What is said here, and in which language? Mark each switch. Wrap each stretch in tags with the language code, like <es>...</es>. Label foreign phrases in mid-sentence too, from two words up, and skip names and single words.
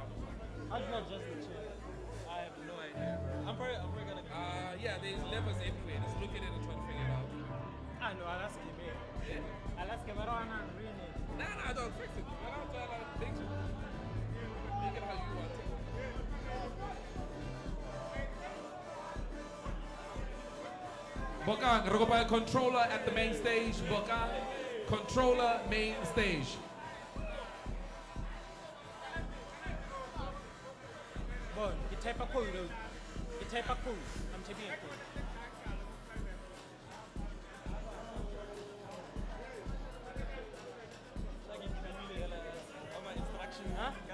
<en>How do you adjust the chair? I have no idea. there's levels anyway. Just look at it and try to figure it out. I know, I'll ask him. Yeah. I'll ask him. I don't want to ruin it. Nah, don't fix it. I don't try to fix it. Make it how you want it. Bokang,</en> <st>re kopa</st> <en>controller at the main stage. Bokang, controller main stage. Bon, you type a code. You type a code. I'm typing a code. Huh?</en>